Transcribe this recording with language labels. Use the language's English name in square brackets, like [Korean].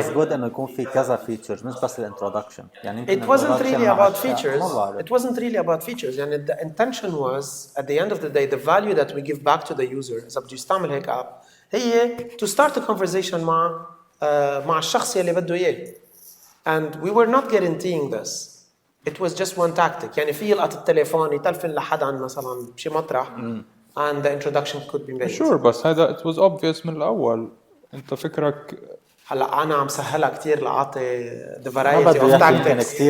[English] it was good [Arabic] انه يكون في كذا features مش بس الانترودكشن. يعني [English] it wasn't really about features. It wasn't really about features. [Arabic] يعني [English] the intention was at the end of the day the value that we give back to the user [Arabic] إذا بده يستعمل هيك [English] app [Arabic] هي [English] to start a conversation [Arabic] مع الشخص اللي بده إياه. [English] And we were not guaranteeing this. It was just one tactic. [Arabic] يعني في يلقط التليفون يتلفن لحدا مثلا بشي مطرح [English] and the introduction could be made. Sure, [Arabic] بس هذا [English] it was obvious [Arabic] من الأول. أنت فكرك هلا أنا عم سهلها كتير لأعطي [English] the variety of tactics.